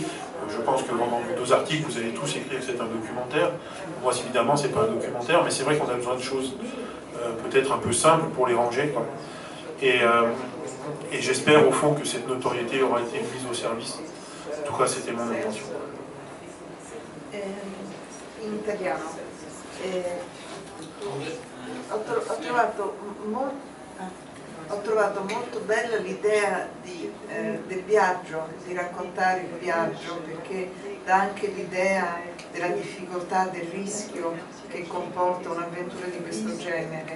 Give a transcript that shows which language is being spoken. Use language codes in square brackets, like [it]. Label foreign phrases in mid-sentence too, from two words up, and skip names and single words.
[fr] Je pense que dans vos 2 articles, vous allez tous écrire que c'est un documentaire. Moi, évidemment, c'est pas un documentaire, mais c'est vrai qu'on a besoin de choses peut-être un peu simples pour les ranger, quoi. Et j'espère au fond que cette notoriété aura été mise au service. En tout cas, c'était mon intention. [it] In italiano. Ho trovato molto bella l'idea del viaggio, di raccontare il viaggio, perché dà anche l'idea della difficoltà, del rischio che comporta un'avventura di questo genere.